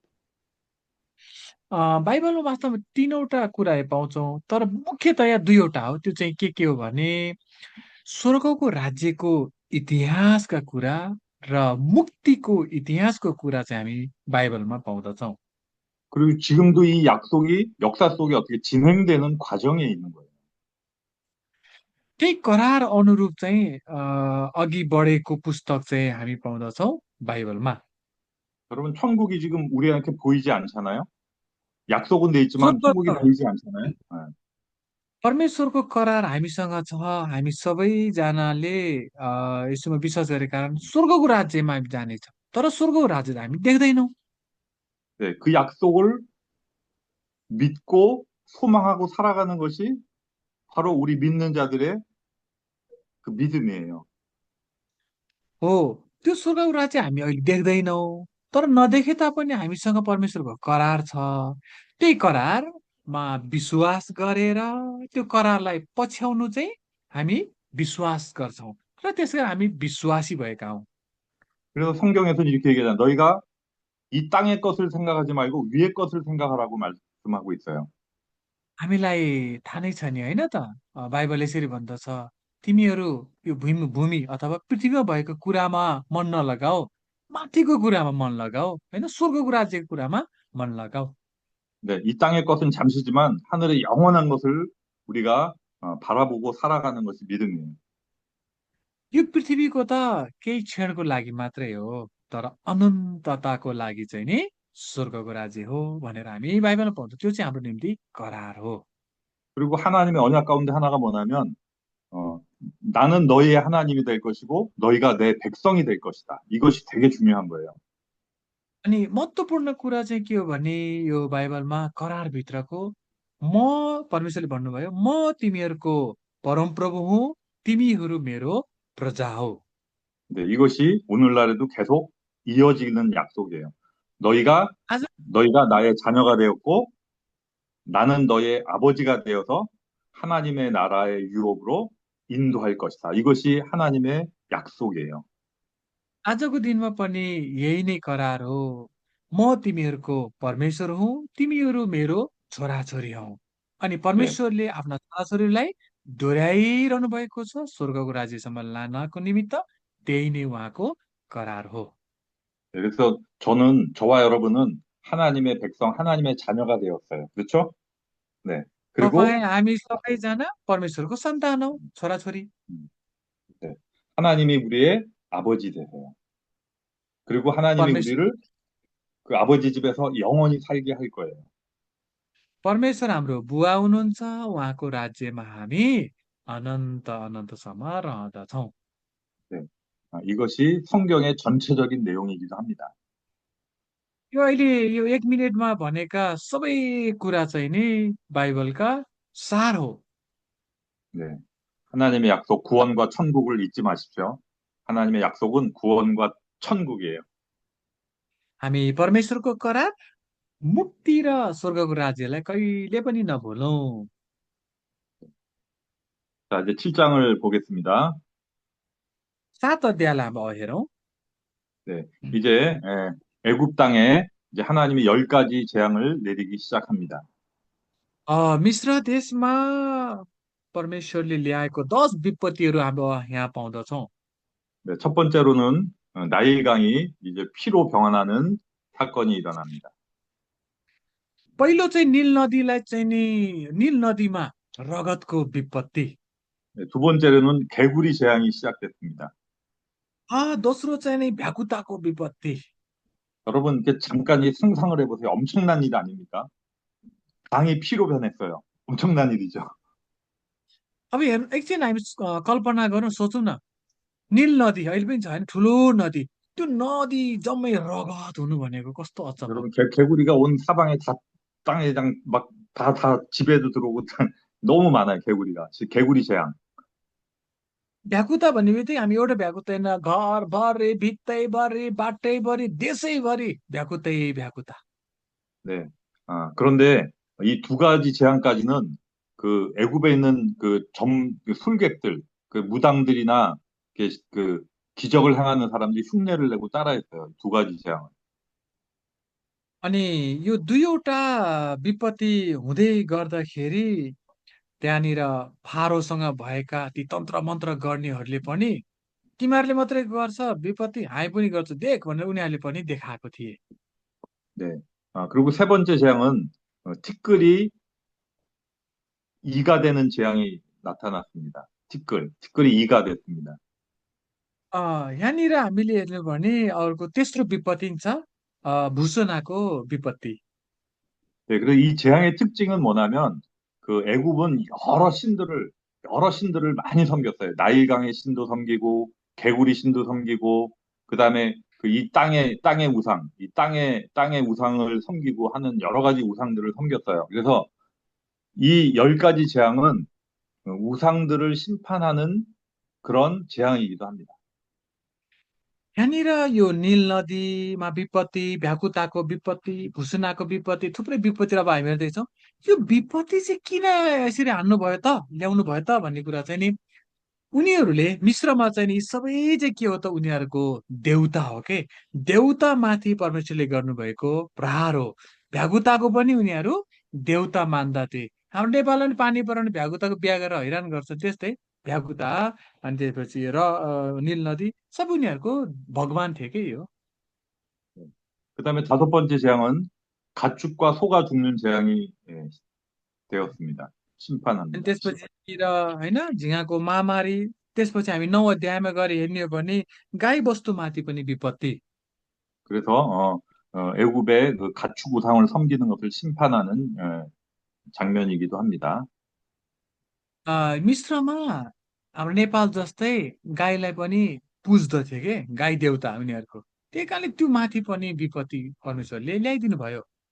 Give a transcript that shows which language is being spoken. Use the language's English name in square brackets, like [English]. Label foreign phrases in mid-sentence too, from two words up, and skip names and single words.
[Nepali] बाइबलमा वास्तवमा 3वटा कुराहरू पाउँछौँ, तर मुख्यतया 2वटा हो। त्यो चाहिँ के हो भने स्वर्गको राज्यको इतिहासका कुरा र मुक्तिको इतिहासको कुरा चाहिँ हामी बाइबलमा पाउँदछौँ। [Korean] 그리고 지금도 이 약속이 역사 속에 어떻게 진행되는 과정에 있는 거예요. [Nepali] त्यही करार अनुरूप चाहिँ अघि बढेको पुस्तक चाहिँ हामी पाउँदछौँ बाइबलमा। [Korean] 여러분, 천국이 지금 우리한테 보이지 않잖아요? 약속은 돼 있지만 [Nepali] स्वर्ग [Korean] 천국이 보이지 않잖아요? 네. [Nepali] परमेश्वरको करार हामीसँग छ। हामी सबैजनाले यसमा विश्वास गरेका कारण स्वर्गको राज्यमा हामी जानेछौँ। तर स्वर्गको राज्य त हामी देख्दैनौँ। [Korean] 네, 그 약속을 믿고 소망하고 살아가는 것이 바로 우리 믿는 자들의 그 믿음이에요. [Nepali] हो, त्यो स्वर्गको राज्य हामी अहिले देख्दैनौँ। तर नदेखे तापनि हामीसँग परमेश्वरको करार छ। त्यही करार विश्वास गरेर त्यो करारलाई पछ्याउनु चाहिँ हामी विश्वास गर्छौँ र त्यसै गरी हामी विश्वासी भएका हौँ। [Korean] 그래서 성경에서는 이렇게 얘기하잖아. 너희가 이 땅의 것을 생각하지 말고 위의 것을 생각하라고 말씀하고 있어요. [Nepali] हामीलाई थाहा नै छ नि होइन त, बाइबल यसरी भन्दछ, तिमीहरू यो भूमि भूमि अथवा पृथ्वीमा भएको कुरामा मन नलगाऊ, माथिको कुरामा मन लगाऊ, होइन स्वर्गको राज्यको कुरामा मन लगाऊ। [Korean] 네, 이 땅의 것은 잠시지만 하늘의 영원한 것을 우리가 바라보고 살아가는 것이 믿음이에요. [Nepali] यो पृथ्वीको त केही क्षणको लागि मात्रै हो, तर अनन्तताको लागि चाहिँ नि स्वर्गको राज्य हो भनेर हामी बाइबलमा पाउँछौँ। त्यो चाहिँ हाम्रो निम्ति करार हो। [Korean] 그리고 하나님의 언약 가운데 하나가 뭐냐면 나는 너희의 하나님이 될 것이고 너희가 내 백성이 될 것이다. 이것이 되게 중요한 거예요. [Nepali] अनि महत्त्वपूर्ण कुरा चाहिँ के हो भने यो बाइबलमा करारभित्रको म परमेश्वरले भन्नुभयो, म तिमीहरूको परमप्रभु हुँ, तिमीहरू मेरो प्रजा हो। [Korean] 네, 이것이 오늘날에도 계속 이어지는 약속이에요. 너희가 [Nepali] आज [Korean] 너희가 나의 자녀가 되었고 나는 너의 아버지가 되어서 하나님의 나라의 유업으로 인도할 것이다. 이것이 하나님의 약속이에요. [Nepali] आजको दिनमा पनि यही नै करार हो। म तिमीहरूको परमेश्वर हुँ, तिमीहरू मेरो छोराछोरी हौ। अनि [Korean] 네. [Nepali] परमेश्वरले आफ्ना छोराछोरीलाई डोर्याइरहनु भएको छ स्वर्गको राज्यसम्म लानको निमित्त। त्यही नै उहाँको करार हो। [Korean] 네, 그래서 저와 여러분은 하나님의 백성, 하나님의 자녀가 되었어요. 그렇죠? 네. 그리고 [Nepali] हामी सबैजना परमेश्वरको सन्तान हौ, छोराछोरी। [Korean] 음, 네. 하나님이 우리의 아버지 되세요. 그리고 하나님이 [Nepali] परमेश्वर [Korean] 우리를 그 아버지 집에서 영원히 살게 할 거예요. [Nepali] परमेश्वर हाम्रो बुवा हुनुहुन्छ, उहाँको राज्यमा हामी अनन्त अनन्तसम्म रहँदछौँ। [Korean] 네. 이것이 성경의 전체적인 내용이기도 합니다. [Nepali] यो अहिले यो 1 मिनेटमा भनेका सबै कुरा चाहिँ नि बाइबलका सार हो। [Korean] 네. 하나님의 약속, 구원과 천국을 잊지 마십시오. 하나님의 약속은 구원과 천국이에요. [Nepali] हामी परमेश्वरको करार, मुक्ति र स्वर्गको राज्यलाई कहिले पनि नभुलौँ। [Korean] 자, 이제 7장을 보겠습니다. [Nepali] 7 अध्यायलाई हामी हेरौँ। [Korean] 네. 이제 애굽 땅에 이제 하나님이 10가지 재앙을 내리기 시작합니다. [Nepali] मिश्र देशमा परमेश्वरले ल्याएको 10 विपत्तिहरू हामी यहाँ पाउँदछौँ। [Korean] 네, 첫 번째로는 나일강이 이제 피로 병환하는 사건이 일어납니다. [Nepali] पहिलो चाहिँ नील नदीलाई चाहिँ नि नील नदीमा रगतको विपत्ति। [Korean] 네, 두 번째로는 개구리 재앙이 시작됐습니다. [Nepali] दोस्रो चाहिँ नि भ्याकुताको विपत्ति। [Korean] 여러분, 이렇게 잠깐 이 상상을 해보세요. 엄청난 일 아닙니까? 강이 피로 변했어요. 엄청난 일이죠. [Nepali] अब हेर्नु एकछिन हामी कल्पना गरौँ, सोचौँ न। नील नदी अहिले पनि छ होइन, ठुलो नदी। त्यो नदी जम्मै रगत हुनु भनेको कस्तो अचम्म। [Korean] 여러분, 개구리가 온 사방에 다 땅에 그냥 막 다 집에도 들어오고 너무 많아요, 개구리가. 개구리 재앙. [Nepali] भ्याकुता भन्ने बित्तिकै हामी एउटा भ्याकुता होइन, घरभरि, भित्तैभरि, बाटैभरि, देशैभरि भ्याकुतै भ्याकुता। [Korean] 네. 그런데 이 두 가지 재앙까지는 그 애굽에 있는 그 술객들, 그 무당들이나 그 기적을 행하는 사람들이 흉내를 내고 따라했어요. 두 가지 재앙. [Nepali] अनि यो दुईवटा विपत्ति हुँदै गर्दाखेरि त्यहाँनिर फारोसँग भएका ती तन्त्र मन्त्र गर्नेहरूले पनि तिमीहरूले मात्रै गर्छ विपत्ति, हामी पनि गर्छ देख भनेर उनीहरूले पनि देखाएको थिए। [Korean] 네. 그리고 세 번째 재앙은 티끌이 이가 되는 재앙이 나타났습니다. 티끌이 이가 됐습니다. [Nepali] यहाँनिर हामीले हेर्नु भने अर्को तेस्रो विपत्ति छ, भूसनाको विपत्ति। [Korean] 네, 그래서 이 재앙의 특징은 뭐냐면 그 애굽은 여러 신들을 많이 섬겼어요. 나일강의 신도 섬기고 개구리 신도 섬기고 그다음에 그 이 땅의 우상, 이 땅의 우상을 섬기고 하는 여러 가지 우상들을 섬겼어요. 그래서 이 10가지 재앙은 우상들을 심판하는 그런 재앙이기도 합니다. [Nepali] यहाँनिर यो निल नदीमा विपत्ति, भ्याकुताको विपत्ति, भुसुनाको विपत्ति, थुप्रै विपत्ति अब हामी हेर्दैछौँ। यो विपत्ति चाहिँ किन यसरी हान्नु भयो त, ल्याउनु भयो त भन्ने कुरा चाहिँ नि उनीहरूले मिश्रमा चाहिँ नि सबै चाहिँ के हो त, उनीहरूको देउता हो के। देउता माथि परमेश्वरले गर्नुभएको प्रहार हो। भ्यागुताको पनि उनीहरू देउता मान्दथे। हाम्रो नेपालमा पनि पानी परेर भ्यागुताको बिहा गरेर हैरान गर्छ, त्यस्तै भ्यागुता अनि त्यसपछि निल नदी सबै उनीहरूको भगवान थिए कि यो। [Korean] 그다음에 다섯 번째 재앙은 가축과 소가 죽는 재앙이 되었습니다. [Nepali] अनि [Korean] 심판합니다. [Nepali] त्यसपछि र होइन झिँगाको महामारी। त्यसपछि हामी 9 अध्यायमा गएर हेर्ने हो भने गाई बस्तुमाथि पनि विपत्ति। [Korean] 그래서 애굽의 그 가축 우상을 섬기는 것을 심판하는 장면이기도 합니다. [Nepali] मिश्रमा हाम्रो नेपाल जस्तै गाईलाई पनि पुज्दथे के, गाई देउता उनीहरूको। त्यही कारणले त्यो माथि पनि विपत्ति परमेश्वरले ल्याइदिनु भयो।